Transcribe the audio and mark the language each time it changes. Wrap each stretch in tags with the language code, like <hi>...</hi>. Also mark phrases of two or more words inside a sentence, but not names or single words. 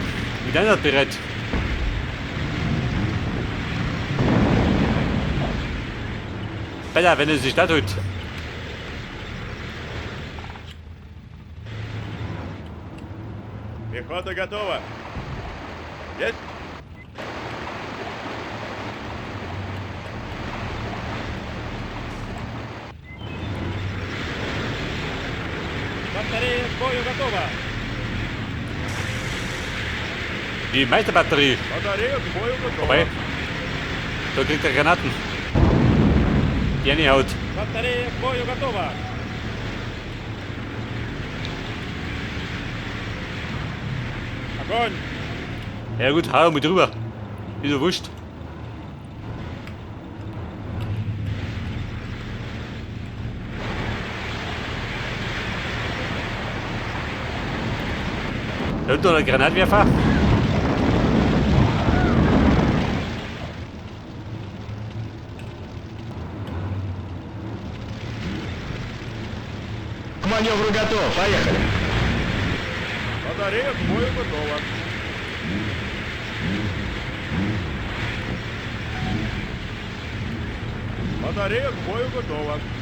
<de>Mit einer bereit. Bella, wenn es sich da tut.</de> <ru>Пехота готова. Есть. Батарея к бою готова.</ru> <de>Die Meisterbatterie.</de> <ru>Батарея к бою готова.</ru> <de>Vorbei. Da kriegt er Granaten. Die eine haut.</de> <ru>Батарея к бою готова. Огонь.</ru> <de>Ja gut, hau mit drüber. Ist so wurscht. Da unten noch ein Granatwerfer.</de> <ru>К маневру готов. Поехали. Батарея к бою готова. Батарея к бою готова.</ru>